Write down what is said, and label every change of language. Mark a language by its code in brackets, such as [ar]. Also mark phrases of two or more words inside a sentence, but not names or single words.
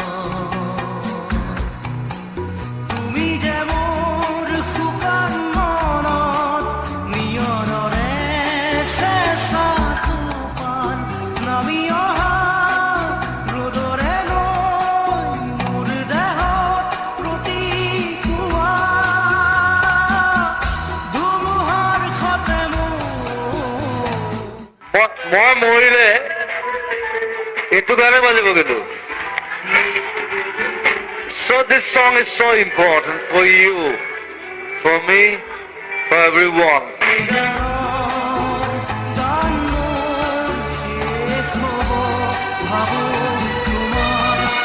[as] তুমি যে মোর শুকান মনত নিয়ৰৰে চেঁচা টোপাল নামি অহা ৰ'দৰে গৈ মোৰ দেহত প্ৰতিকুৱা ধুমুহাৰ সতে মই মৰিলে এইটো গানে বাজিব কিন্তু [en] So this song is so important for you, for me, for everyone. [as] গান মোৰ শেষ হ'ব ভাবো তোমাৰ